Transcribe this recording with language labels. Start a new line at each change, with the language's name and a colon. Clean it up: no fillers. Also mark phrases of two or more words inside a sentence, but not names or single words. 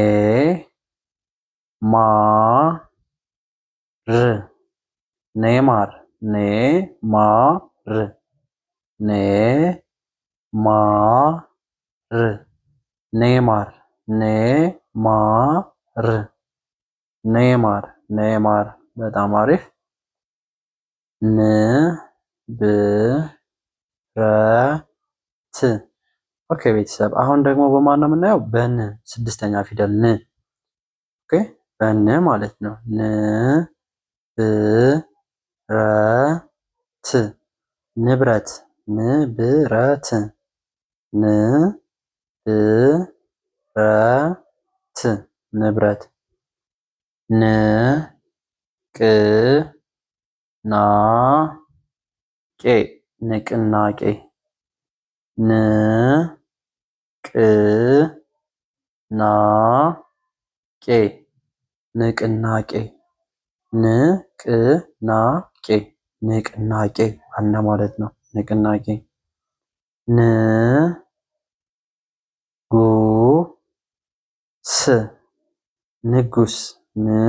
Amharic: ማ ር ኔማር ኔ ማ ር ኔ ማ ር ኔማር ኔ ማ ር ኔማር ኔማር በጣም አሪፍ። ን ብ ረ ት ኦኬ ቤተሰብ አሁን ደግሞ በማን ነው የምናየው? በን ስድስተኛ ፊደል ን። ኦኬ በን ማለት ነው። ን ብ ረ ት ንብረት ንብረት ን ብ ረ ት ንብረት ን ቅ ና ቄ ንቅናቄ ን ቅ ና ቄ ንቅናቄ ንቅናቄ ንቅናቄ አለ ማለት ነው። ንቅናቄ ን ጉ ስ ንጉስ ን